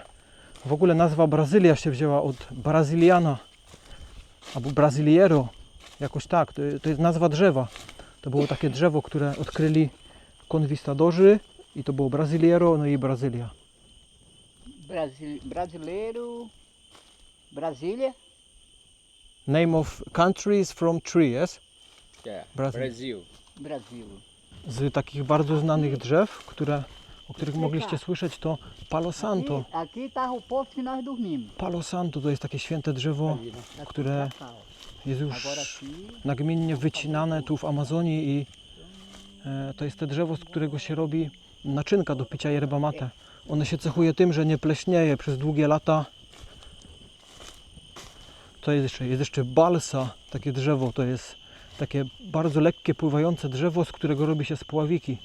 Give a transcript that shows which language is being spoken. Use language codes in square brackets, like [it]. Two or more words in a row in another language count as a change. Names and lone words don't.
[pl] W ogóle nazwa Brazylia się wzięła od Brazyliana albo Brasiliero, jakoś tak, to jest nazwa drzewa. To było takie drzewo, które odkryli konwistadorzy i to było Brasiliero, no i Brazylia. [pt] Brasileiro, Brasília. [en] Name of country is from tree, yes? Yeah, Brazil. Brazil. Brasil. [pl] Z takich bardzo znanych drzew, o których mogliście słyszeć, to Palo Santo. [pt] Aqui está o posto que nós dormimos. [pl] Palo Santo to jest takie święte drzewo, które jest już [pt] Agora aqui, [pl] nagminnie wycinane tu w Amazonii i to jest te drzewo, z którego się robi naczynka do picia yerba mate. One się cechuje tym, że nie pleśnieje przez długie lata. To jest jeszcze balsa, takie drzewo, to jest takie bardzo lekkie, pływające drzewo, z którego robi się spławiki.